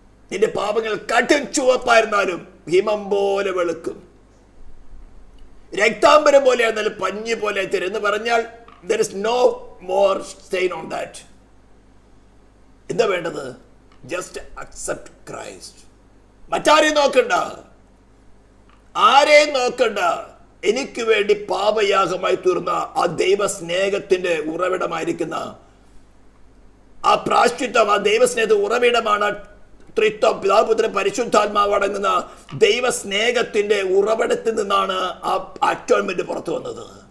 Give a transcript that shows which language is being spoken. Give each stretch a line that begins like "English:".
Malayalam: നിന്റെ പാപങ്ങൾ കടും ചുവപ്പായിരുന്നാലും ഹിമം പോലെ വെളുക്കും, രക്താംബരം പോലെയായിരുന്നാലും പഞ്ഞി പോലെ തരും എന്ന് പറഞ്ഞാൽ
English: there is no more stain on that.
Malayalam: എന്താ വേണ്ടത്?
English: Just accept Christ.
Malayalam: മറ്റാരെയും നോക്കണ്ട, ആരെയും നോക്കണ്ട. എനിക്ക് വേണ്ടി പാപയാഗമായി തീർന്ന ആ ദൈവ സ്നേഹത്തിന്റെ ഉറവിടമായിരിക്കുന്ന ആ പ്രാശ്ചിത്വം, ആ ദൈവസ്നേഹത്തിന്റെ ഉറവിടമാണ് ത്രിത്വം, പിതാവ്, പുത്രൻ, പരിശുദ്ധാത്മാവ് അടങ്ങുന്ന ദൈവ സ്നേഹത്തിന്റെ ഉറവിടത്തിൽ നിന്നാണ് ആ അറ്റോൺമെന്റ് പുറത്തു വന്നത്.